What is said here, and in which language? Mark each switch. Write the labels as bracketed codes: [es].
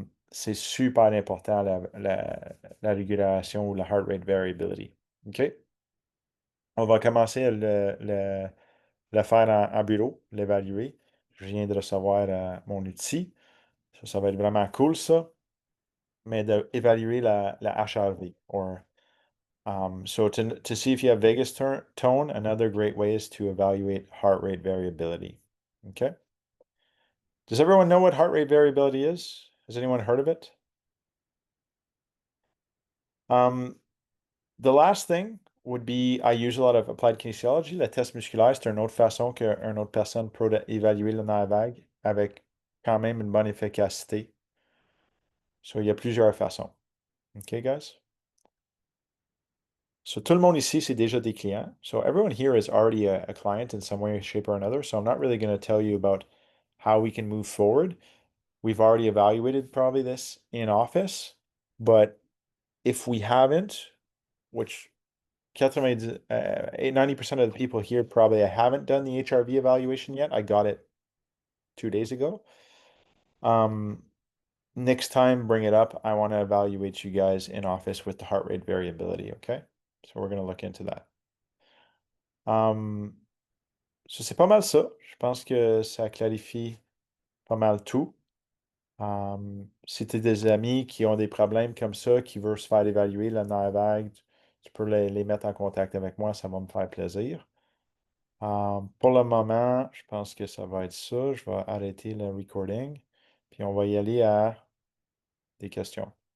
[fr] C'est super important la régulation ou la heart rate variability. OK? On va commencer le faire en bureau, l'évaluer. Je viens de recevoir mon outil. Ça va être vraiment cool, ça. Mais d'évaluer la HRV. [en] So to see if you have vagus tone, another great way is to evaluate heart rate variability. Okay? Does everyone know what heart rate variability is? Has anyone heard of it? Um, the last thing would be, I use a lot of applied kinesiology. [fr] Le test musculaire, c'est une autre façon qu'une autre personne peut évaluer le nerf vague avec quand même une bonne efficacité. So, il y a plusieurs façons. OK, guys? So, tout le monde ici, c'est déjà des clients. [en] So, everyone here is already a client in some way, shape, or another. So, I'm not really going to tell you about how we can move forward. We've already evaluated probably this in office, but if we haven't, which 90% of the people here probably I haven't done the HRV evaluation yet. I got it 2 days ago. Um, next time, bring it up. I want to evaluate you guys in office with the heart rate variability, okay? So we're going to look into that. [fr] So c'est pas mal ça. Je pense que ça clarifie pas mal tout. Si tu as des amis qui ont des problèmes comme ça, qui veulent se faire évaluer le nerf vague, tu peux les mettre en contact avec moi, ça va me faire plaisir. Pour le moment, je pense que ça va être ça. Je vais arrêter le recording, puis on va y aller à des questions.